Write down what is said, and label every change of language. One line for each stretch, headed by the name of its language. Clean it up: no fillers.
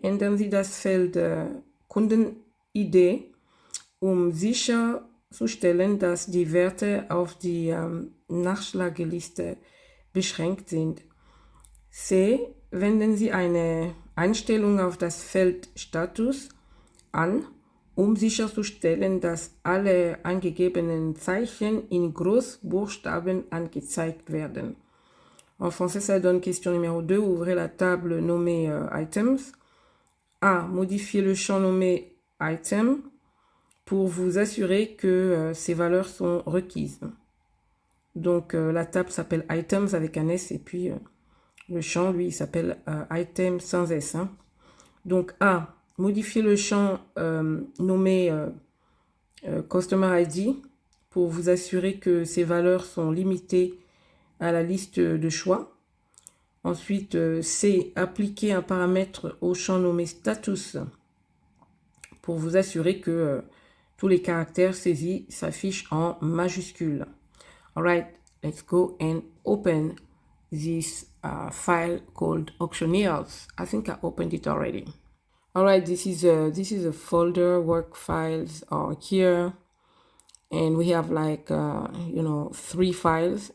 German: Ändern Sie das Feld Kunden-ID, um sicherzustellen, dass die Werte auf die Nachschlageliste beschränkt sind. C. Wenden Sie eine Einstellung auf das Feld Status an, um sicherzustellen, dass alle angegebenen Zeichen in Großbuchstaben angezeigt werden.
French: En français, ça donne question numéro 2. Ouvrez la table nommée Items. A. Modifiez le champ nommé Item pour vous assurer que ces valeurs sont requises. Donc, la table s'appelle Items avec un S et puis le champ, lui, il s'appelle Item sans S. Hein. Donc, A. Modifiez le champ nommé Customer ID pour vous assurer que ces valeurs sont limitées à la liste de choix. Ensuite, C. Appliquez un paramètre au champ nommé Status pour vous assurer que tous les caractères saisis s'affichent en majuscules.
English: Alright, let's go and open this file called auctioneers. I think I opened it already. All right, this is a folder. Work files are here, and we have like 3 files.